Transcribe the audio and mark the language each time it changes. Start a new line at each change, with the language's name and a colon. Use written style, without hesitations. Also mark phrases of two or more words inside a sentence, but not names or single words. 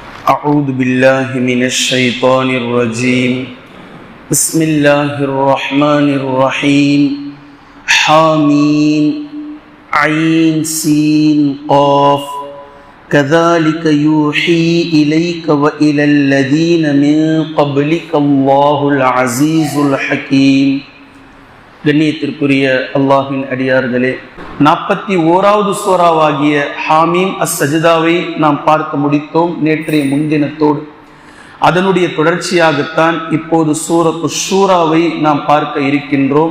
Arabic: أعوذ بالله من الشيطان الرجيم بسم الله الرحمن الرحيم حامين عين سين قاف كذلك يوحي إليك وإلى الذين من قبلك الله العزيز الحكيم.
Tamil: கண்ணியத்திற்குரிய அல்லாஹ்வின் அடியார்களே, 41வது சூறாவாகிய ஹாமீம் அஸ்-சஜ்தாவை நாம் பார்த்து முடித்தோம் நேற்றைய முன்தினத்தோடு. அதனுடைய தொடர்ச்சியாகத்தான் இப்போது சூரத்து ஷூராவை நாம் பார்க்க இருக்கின்றோம்.